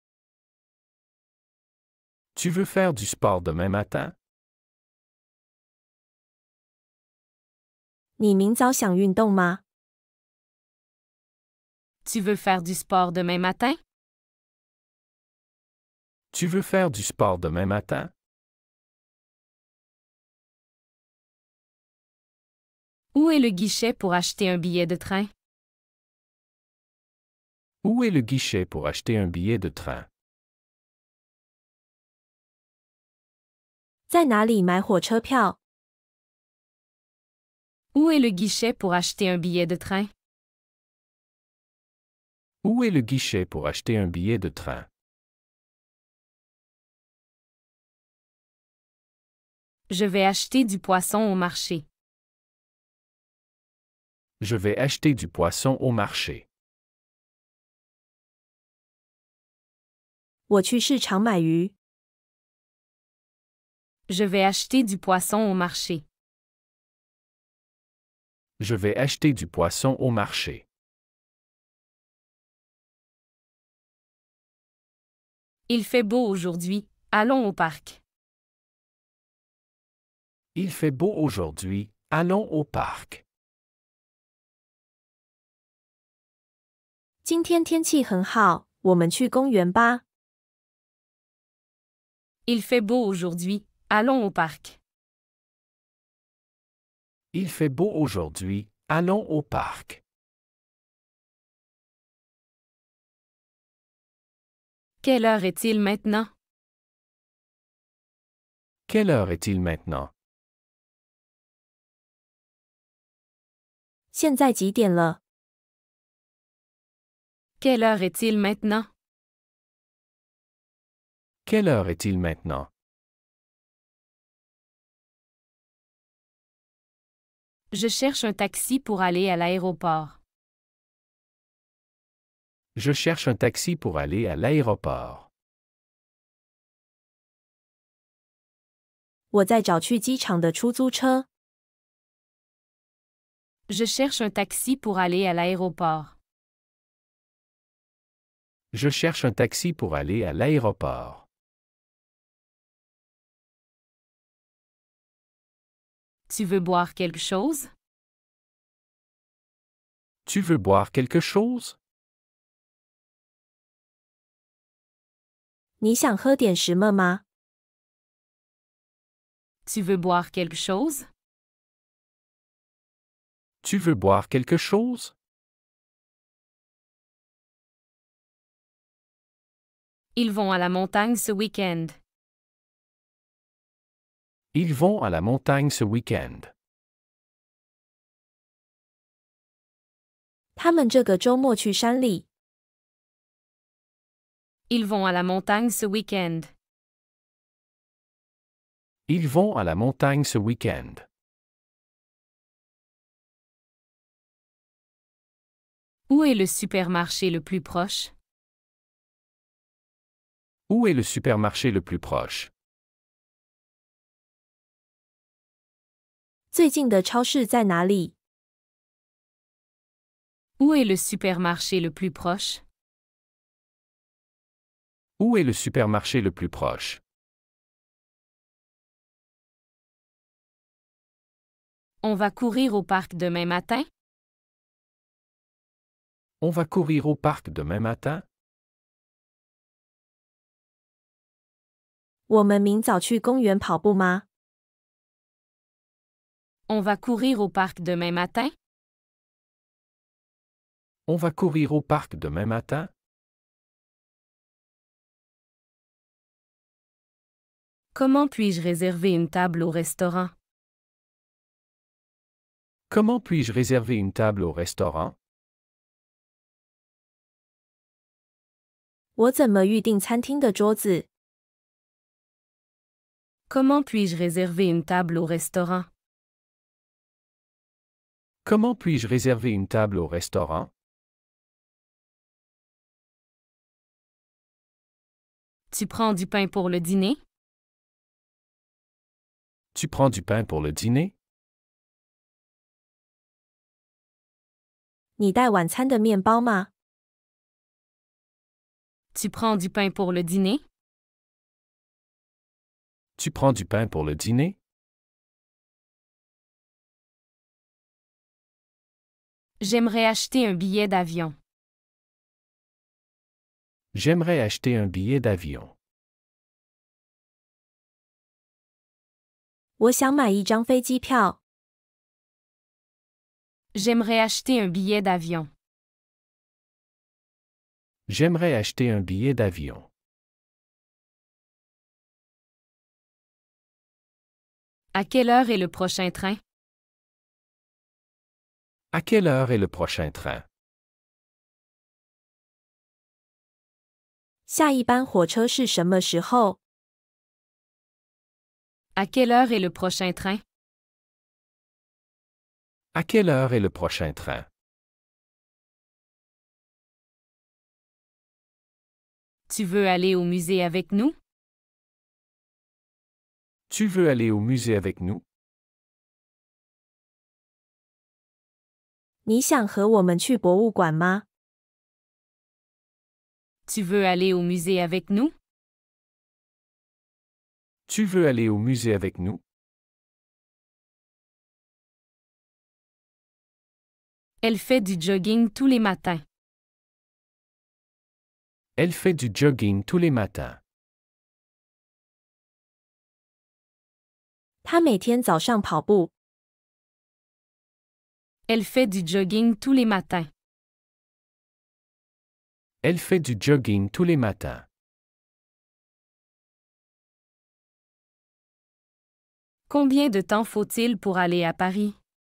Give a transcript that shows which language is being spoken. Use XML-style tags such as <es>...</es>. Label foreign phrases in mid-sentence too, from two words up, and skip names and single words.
<fr>Tu veux faire du sport demain matin?</fr> <zh>你明早想运动吗？</zh> <fr>Tu veux faire du sport demain matin? Tu veux faire du sport demain matin? Où est le guichet pour acheter un billet de train? Où est le guichet pour acheter un billet de train?</fr> <zh>在哪里买火车票？</zh> <fr>Où est le guichet pour acheter un billet de train? Où est le guichet pour acheter un billet de train? Je vais acheter du poisson au marché. Je vais acheter du poisson au marché.</fr> <zh>我去市场买鱼。</zh> <fr>Je vais acheter du poisson au marché. Je vais acheter du poisson au marché. Il fait beau aujourd'hui, allons au parc. Il fait beau aujourd'hui, allons au parc.</fr> <zh>今天天气很好，我们去公园吧。</zh> <fr>Il fait beau aujourd'hui, allons au parc. Il fait beau aujourd'hui, allons au parc. Quelle heure est-il maintenant? Quelle heure est-il maintenant?</fr> <zh>现在几点了？</zh> <fr>Quelle heure est-il maintenant? Quelle heure est-il maintenant? Je cherche un taxi pour aller à l'aéroport. Je cherche un taxi pour aller à l'aéroport.</fr> <zh>我在找去机场的出租车。</zh> <fr>Je cherche un taxi pour aller à l'aéroport. Je cherche un taxi pour aller à l'aéroport. Tu veux boire quelque chose? Tu veux boire quelque chose?</fr> <zh>你想喝点什么吗？</zh> <fr>Tu veux boire quelque chose? Tu veux boire quelque chose? Ils vont à la montagne ce week-end. Ils vont à la montagne ce week-end.</fr> <zh>他们这个周末去山里。</zh> <fr>Ils vont à la montagne ce week-end. Ils vont à la montagne ce week-end. Où est le supermarché le plus proche? Où est le supermarché le plus proche?</fr> <zh>最近的超市在哪里？</zh> <fr>Où est le supermarché le plus proche? Où est le supermarché le plus proche? On va courir au parc demain matin? On va courir au parc demain matin?</fr> <zh>我们明早去公园跑步吗？</zh> <fr>On va courir au parc demain matin? On va courir au parc demain matin? Comment puis-je réserver une table au restaurant? Comment puis-je réserver une table au restaurant?</fr> <zh>我怎么预订餐厅的桌子？</zh> <fr>Comment puis-je réserver une table au restaurant? Comment puis-je réserver une table au restaurant? Tu prends du pain pour le dîner? Tu prends du pain pour le dîner?</fr> <zh>你带晚餐的面包吗？</zh> <fr>Tu prends du pain pour le dîner? Tu prends du pain pour le dîner? J'aimerais acheter un billet d'avion. J'aimerais acheter un billet d'avion.</fr> <zh>我想买一张飞机票。</zh> <fr>J'aimerais acheter un billet d'avion. J'aimerais acheter un billet d'avion. À quelle heure est le prochain train? À quelle heure est le prochain train?</fr> <zh>下一班火车是什么时候？</zh> <fr>À quelle heure est le prochain train? À quelle heure est le prochain train? Tu veux aller au musée avec nous? Tu veux aller au musée avec nous?</fr> <zh>你想和我们去博物馆吗？</zh> <fr>Tu veux aller au musée avec nous? Tu veux aller au musée avec nous? Elle fait du jogging tous les matins. Elle fait du jogging tous les matins.</fr> <zh>她每天早上跑步。</zh> <fr>Elle fait du jogging tous les matins. Elle fait du jogging tous les matins. Combien de temps faut-il pour aller à Paris?</fr>